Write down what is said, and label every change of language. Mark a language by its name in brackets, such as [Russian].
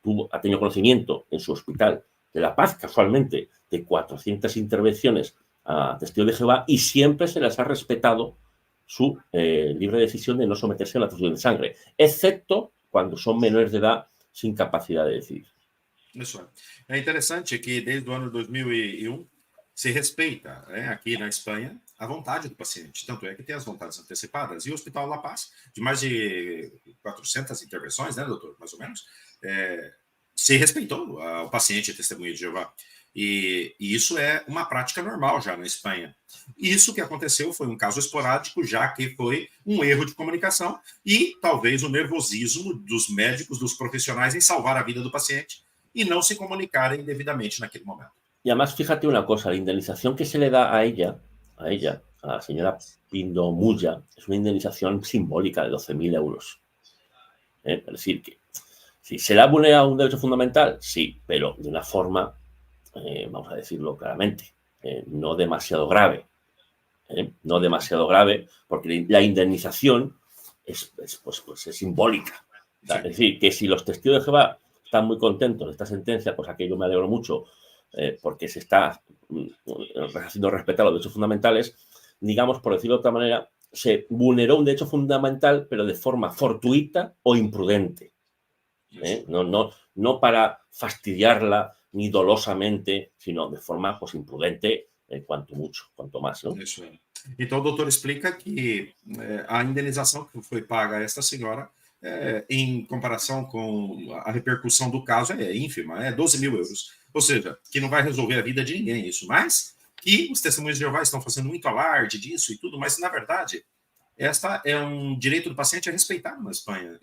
[Spanish] ha tenido conocimiento en su hospital de La Paz, casualmente, de 400 intervenciones a testigos de Jehová y siempre se les ha respetado su libre decisión de no someterse a la transfusión de sangre, excepto cuando son menores de edad sin capacidad de decidir. [Portuguese] Isso é interessante que desde o ano 2001 se respeita, né, aqui na Espanha, a vontade do paciente. Tanto é que tem as vontades antecipadas. E o Hospital La Paz, de mais de 400 intervenções, né, doutor? Mais ou menos, se respeitou o paciente testemunha de Jeová. E isso é uma prática normal já na Espanha. Isso que aconteceu foi um caso esporádico, já que foi um erro de comunicação e talvez o nervosismo dos médicos, dos profissionais em salvar a vida do paciente y no se comunicarem devidamente naquele momento. [Spanish] Y además, fíjate una cosa, la indemnización que se le da a ella, a la señora Pindo Muya, es una indemnización simbólica de 12.000 euros. Es decir, que si se le ha vulnerado un derecho fundamental, sí, pero de una forma, vamos a decirlo claramente, no demasiado grave. No demasiado grave, porque la indemnización es simbólica. O sea, es decir, que si los testigos de Jehová están muy contentos de esta sentencia, cosa que yo me alegro mucho, porque se está haciendo respetar los derechos fundamentales, digamos, por decirlo de otra manera, se vulneró un derecho fundamental, pero de forma fortuita o imprudente. No para fastidiarla ni dolosamente, sino de forma pues, imprudente, cuanto más. ¿No? [Portuguese] Isso é. Então, o doutor explica que a indenização que foi paga a esta senhora, em comparação com a repercussão do caso, é ínfima, é 12.000 euros. Ou seja, que não vai resolver a vida de ninguém isso, mas que os testemunhos de Jeová estão fazendo muito alarde disso e tudo, mas, na verdade, esta é um direito do paciente a respeitado na Espanha.